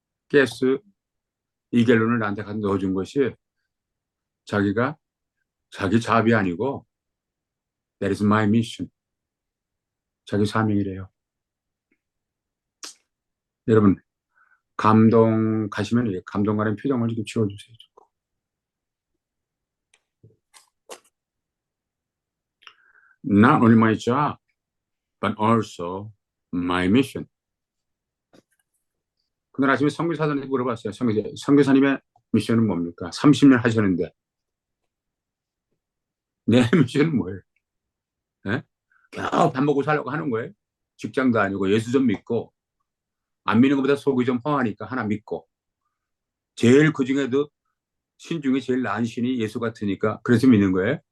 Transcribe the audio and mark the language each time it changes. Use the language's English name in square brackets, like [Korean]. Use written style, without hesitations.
[Korean] 가스 이갤론을 나한테 가서 넣어준 것이 자기가 자기 잡이 아니고, [English] that is my mission. [Korean] 자기 사명이래요. 여러분, 감동 가시면 감동 가는 표정을 좀 지워주세요. [English] Not only my job, but also my mission. [Korean] 그날 아침에 선교사님한테 물어봤어요. 선교사님의 미션은 뭡니까? 30년 하셨는데 내 미션은 뭐예요? 네? 겨우 밥 먹고 살려고 하는 거예요. 직장도 아니고 예수 좀 믿고 안 믿는 것보다 속이 좀 허하니까 하나 믿고 제일 그중에도 신중에 제일 나은 신이 예수 같으니까 그래서 믿는 거예요.